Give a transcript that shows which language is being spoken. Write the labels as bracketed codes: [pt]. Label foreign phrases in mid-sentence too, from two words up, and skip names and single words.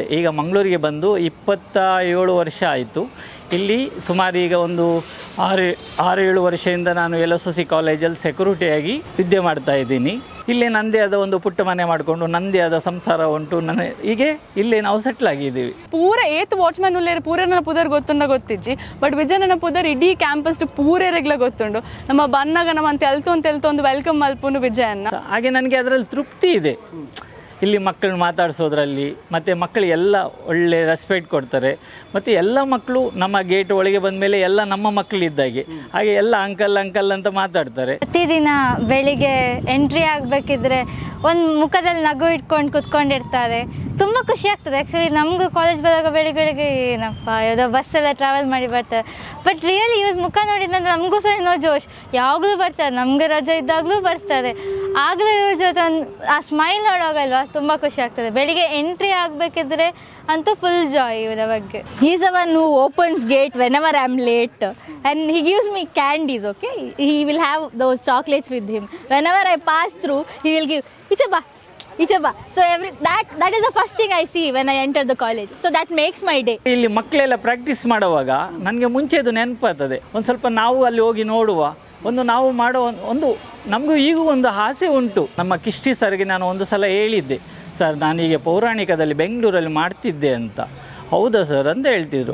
[kn] ಈಗ ಮಂಗಳೂರಿಗೆ ಬಂದು 27 ವರ್ಷ ಆಯಿತು. ಇಲ್ಲಿ ಸುಮಾರು ಈಗ ಒಂದು 6-7 ವರ್ಷದಿಂದ ನಾನು LSOC ಕಾಲೇಜಲ್ಲಿ ಸೆಕ್ಯೂರಿಟಿಯಾಗಿ ವಿದ್ಯೆ ಮಾಡ್ತಾ ಇದ್ದೀನಿ. ಇಲ್ಲೇ ನನ್ನದೇ ಆದ ಒಂದು ಪುಟ್ಟ ಮನೆ ಮಾಡಿಕೊಂಡು ನನ್ನದೇ ಆದ ಸಂಸಾರ ಉಂಟು. ಹೀಗೆ ಇಲ್ಲೇ ನಾವು ಸೆಟ್ಲ್ ಆಗಿದ್ದೀವಿ. [tcy] ಪೂರ ಏತ್ ವಾಚ್ಮ್ಯಾನ್ ಉಲ್ಲೇರು ಪೂರ ನನ್ನ ಪುದರ್ ಗೊತ್ತಿಜ್ಜಿ. ಬಟ್ ವಿಜಯನ ಪುದರ್ ಇಡೀ ಕ್ಯಾಂಪಸ್ ಪೂರೆರೆಗ್ಲ ಗೊತ್ತುಂಡು. ನಮ್ಮ ಬನ್ನಾಗ ನಮ್ಮ ತೆಲ್ತು ಒಂದು ವೆಲ್ಕಮ್ ಮಲ್ಪುಂಡು ವಿಜಯನ್ನ. [kn] ಹಾಗೆ ನನಗೆ ಅದರಲ್ಲಿ ತೃಪ್ತಿ ಇದೆ. ಇಲ್ಲಿ ಮಕ್ಕಳನ್ನ ಮಾತಾಡಿಸೋದ್ರಲ್ಲಿ, ಮತ್ತು ಮಕ್ಕಳಿಗೆಲ್ಲ ಒಳ್ಳೆ ರೆಸ್ಪೆಕ್ಟ್ ಕೊಡ್ತಾರೆ. ಮತ್ತು ಎಲ್ಲ ಮಕ್ಕಳು ನಮ್ಮ ಗೇಟ್ ಒಳಗೆ ಬಂದ ಮೇಲೆ ಎಲ್ಲ ನಮ್ಮ ಮಕ್ಕಳಿದ್ದಾಗೆ, ಹಾಗೆ ಎಲ್ಲ ಅಂಕಲ್ ಅಂತ ಮಾತಾಡ್ತಾರೆ. ಪ್ರತಿದಿನ ಬೆಳಿಗ್ಗೆ ಎಂಟ್ರಿ ಆಗಬೇಕಿದ್ರೆ ಒಂದು ಮುಖದಲ್ಲಿ ನಗು ಇಟ್ಕೊಂಡು ಕುತ್ಕೊಂಡಿರ್ತಾರೆ. ತುಂಬ ಖುಷಿ ಆಗ್ತದೆ. ಆ್ಯಕ್ಚುಲಿ ನಮಗೂ ಕಾಲೇಜ್ ಬರುವಾಗ ಬೆಳಿಗ್ಗೆ ಏನಪ್ಪ ಯಾವುದೋ ಬಸ್ಸೆಲ್ಲ ಟ್ರಾವೆಲ್ ಮಾಡಿ ಬರ್ತಾರೆ. [en] But really [kn] ಇವ್ರ ಮುಖ ನೋಡಿದಂದ್ರೆ ನಮಗೂ ಸಹ ಏನೋ ಜೋಶ್. ಯಾವಾಗಲೂ ಬರ್ತಾರೆ, ನಮಗೆ ರಜೆ ಇದ್ದಾಗಲೂ ಬರ್ತಾರೆ. ಆಗಲೂ ಇವ್ರ ಜೊತೆ ಆ ಸ್ಮೈಲ್ ನೋಡೋಗಲ್ವ, ತುಂಬ ಖುಷಿ ಆಗ್ತದೆ. ಬೆಳಿಗ್ಗೆ ಎಂಟ್ರಿ ಆಗಬೇಕಿದ್ರೆ ಅಂತೂ [en] full joy [kn] ಇವರ ಬಗ್ಗೆ. [en] He's the one who opens gate whenever I'm late and he gives me candies, okay? He will have those chocolates with him. Whenever I pass through, he will give, Ichaba. So that is the first thing I see when I enter the college. So that makes my day. [kn] ಇಲ್ಲಿ ಮಕ್ಕಳೆಲ್ಲ ಪ್ರಾಕ್ಟೀಸ್ ಮಾಡುವಾಗ ನನಗೆ ಮುಂಚೆದು ನೆನಪಾಗ್ತದೆ. ಒಂದು ಸ್ವಲ್ಪ ನಾವು ಅಲ್ಲಿ ಹೋಗಿ ನೋಡುವ, ನಾವು ಮಾಡೋ ಒಂದು ನಮಗೂ ಈಗೂ ಒಂದು ಆಸೆ ಉಂಟು. ನಮ್ಮ ಕಿಷ್ಟಿ ಸರ್ಗೆ ನಾನು ಒಂದು ಸಲ ಹೇಳಿದ್ದೆ, ಸರ್ ನಾನೀಗ ಪೌರಾಣಿಕದಲ್ಲಿ ಬೆಂಗಳೂರಲ್ಲಿ ಮಾಡ್ತಿದ್ದೆ ಅಂತ. ಹೌದಾ ಸರ್ ಅಂತ ಹೇಳ್ತಿದ್ರು.